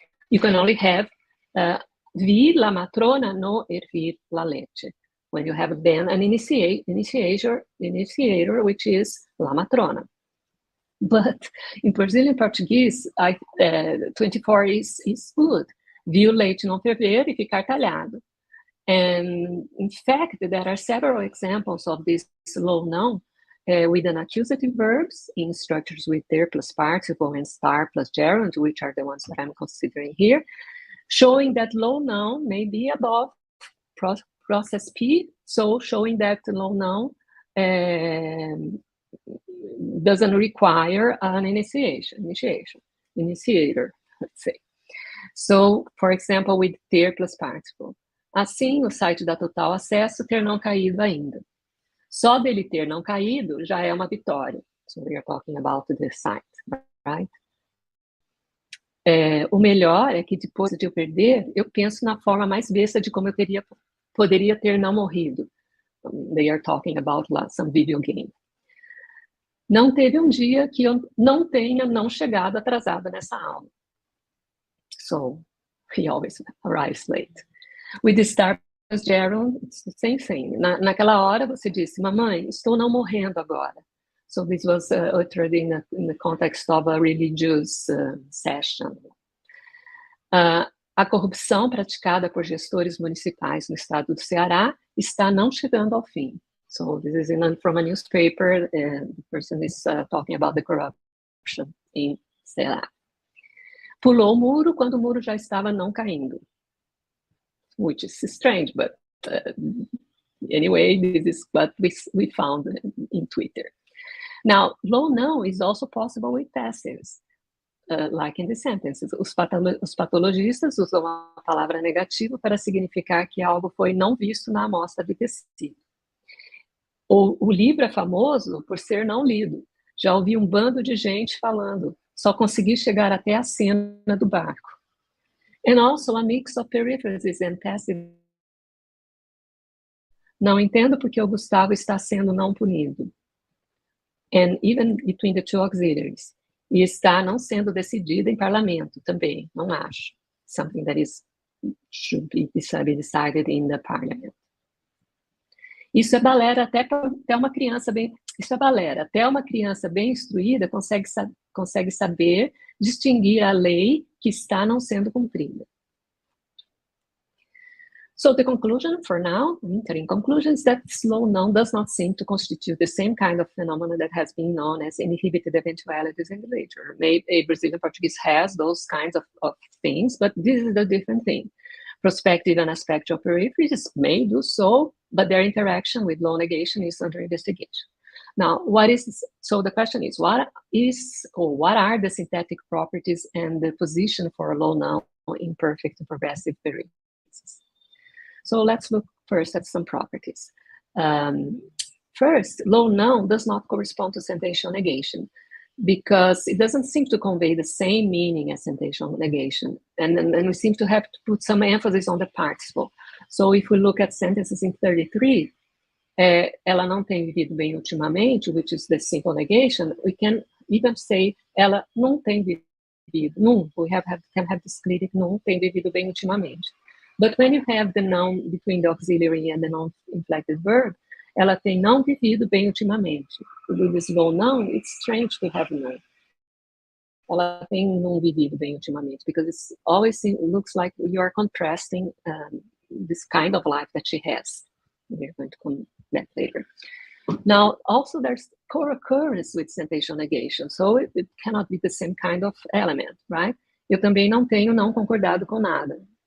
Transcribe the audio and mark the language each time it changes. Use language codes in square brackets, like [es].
[en] You can only have [es] vi la matrona no hervir la leche, [en] when you have then an initiator, which is la matrona. But in Brazilian Portuguese, 24 is good. [pt] Vi o leite não ferver e ficar talhado. [en] And in fact, there are several examples of this low noun with an accusative verbs in structures with there plus participle and star plus gerund, which are the ones that I'm considering here, showing that low noun may be above process P, so showing that low noun doesn't require an initiator, let's say. So, for example, with there plus participle, [pt] Assim, o site da Total Acesso ter não caído ainda. Só dele ter não caído já é uma vitória. [en] So we are talking about the site, right? [pt] O melhor é que depois de eu perder, eu penso na forma mais besta de como eu poderia ter não morrido. [en] They are talking about some video game. [pt] Não teve um dia que eu não tenha não chegado atrasada nessa aula. [en] So, he always arrives late. With the Star Wars Gerald, it's the same thing. [pt] Naquela hora você disse, mamãe, estou não morrendo agora. [en] So this was uttered in the context of a religious session. [pt] A corrupção praticada por gestores municipais no estado do Ceará está não chegando ao fim. [en] So this is from a newspaper, and the person is talking about the corruption in Ceará. [pt] Pulou o muro quando o muro já estava não caindo. [en] Which is strange, but anyway, this is what we found in Twitter. Now, low não is also possible with passives, like in the sentences. [pt] Os patologistas usam a palavra negativa para significar que algo foi não visto na amostra de tecido. O livro é famoso por ser não lido. Já ouvi um bando de gente falando, só consegui chegar até a cena do barco. [en] And also a mix of periphrases and passive. [pt] Não entendo porque o Gustavo está sendo não punido. [en] And even between the two auxiliaries. [pt] E está não sendo decidida em parlamento também, não acho. [en] Something that should be decided in the parliament. [pt] Isso é balera até uma criança bem... Isso é balera. Até uma criança bem instruída consegue saber distinguir a lei que está não sendo cumprida. [en] So the conclusion for now, in conclusion, is that slow não does not seem to constitute the same kind of phenomenon that has been known as inhibited eventualities in the literature. Maybe Brazilian Portuguese has those kinds of things, but this is a different thing. Prospective and aspectual peripheries may do so, but their interaction with low negation is under investigation. Now, so the question is, what are the syntactic properties and the position for low now in perfect and progressive peripheries? So let's look first at some properties. First, low noun does not correspond to sentential negation because it doesn't seem to convey the same meaning as sentential negation. And we seem to have to put some emphasis on the participle. So if we look at sentences in 33, [pt] ela não tem vivido bem ultimamente, [en] which is the simple negation, we can even say [pt] ela não tem vivido, não, [en] we can have this clitic, [pt] não tem vivido bem ultimamente. [en] But when you have the noun between the auxiliary and the non-inflected verb, [pt] ela tem não vivido bem ultimamente. [en] With this low noun, it's strange to have não. [pt] Ela tem não vivido bem ultimamente, [en] because it always looks like you are contrasting this kind of life that she has. We're going to come to that later. Now, also there's co-occurrence with sentential negation, so it cannot be the same kind of element, right? [pt] Eu também não tenho não concordado com nada.